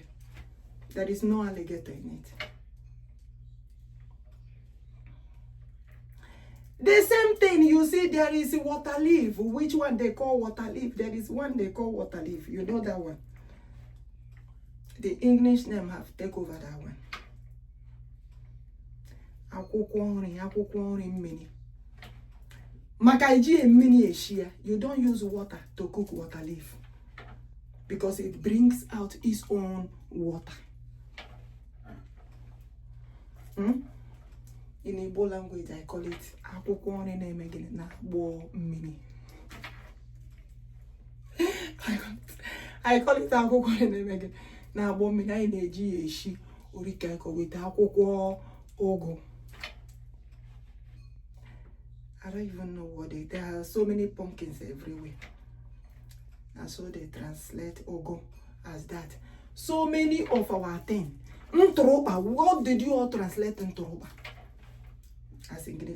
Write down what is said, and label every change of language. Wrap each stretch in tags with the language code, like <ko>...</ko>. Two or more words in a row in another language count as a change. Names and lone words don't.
<en>There is no alligator in it. The same thing, you see, there is water leaf. Which one they call water leaf? There is one they call water leaf. You know that one. The English name have taken over that one.</en> <ig>Akwụkwọ nri mmiri. Maka iji mmiri eshia,</ig> <en>you don't use water to cook water leaf because it brings out its own water. In Igbo language, I call it</en> <ig>akwụkwọ nri na-emegide na agbo mmiri.</ig> <en>I call it</en> <ig>akwụkwọ nri na-emegide na agbo mmiri. Anyị na-eji ya eshi orika iko with akwụkwọ ogo.</ig> <en>I don't even know what there are so many pumpkins everywhere. And so they translate ogo as that. So many of our things. Ntroba, what did you all translate Ntroba? As English.</en>